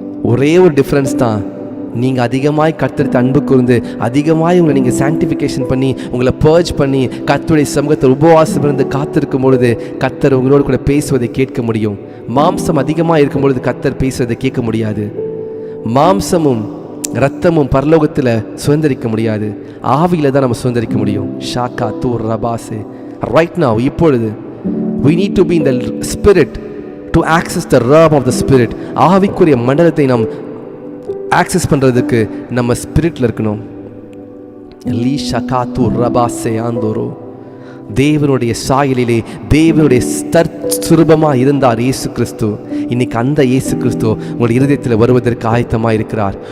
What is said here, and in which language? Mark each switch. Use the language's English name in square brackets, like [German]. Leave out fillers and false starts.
[Tamil] ஒரே ஒரு டிஃப்ரென்ஸ் தான், நீங்கள் அதிகமாய் கர்த்தருக்கு அன்பு கூர்ந்து அதிகமாய் உங்களை நீங்கள் சாங்டிஃபிகேஷன் பண்ணி உங்களை பர்ஜ் பண்ணி கர்த்தருடைய சமூகத்தில் உபவாசம் இருந்து காத்திருக்கும் பொழுது கர்த்தர் உங்களோடு கூட பேசுவதை கேட்க முடியும். மாம்சம் அதிகமாக இருக்கும் பொழுது கர்த்தர் பேசுவதை கேட்க முடியாது. மாம்சமும் ரத்தமும் பரலோகத்தில் சுதந்திரிக்க முடியாது. ஆவியில் தான் நம்ம சுதந்திரிக்க முடியும். ஷாக்கா தூர் ரபாசே. [English] Right now, இப்பொழுது we need to be in the spirit to access the realm of the spirit. [Tamil] ஆவிக்குரிய மண்டலத்தை நாம் ஆக்சஸ் பண்ணுறதுக்கு நம்ம ஸ்பிரிட்டில் இருக்கணும். லீ ஷகாத்து ரபாசே ஆந்தோரோ. தேவனுடைய சாயலிலே தேவனுடைய சுரூபமாக இருந்தார் இயேசு கிறிஸ்து. இன்னைக்கு அந்த இயேசு கிறிஸ்து உங்களுடைய இருதயத்தில் வருவதற்கு ஆயத்தமாக இருக்கிறார்.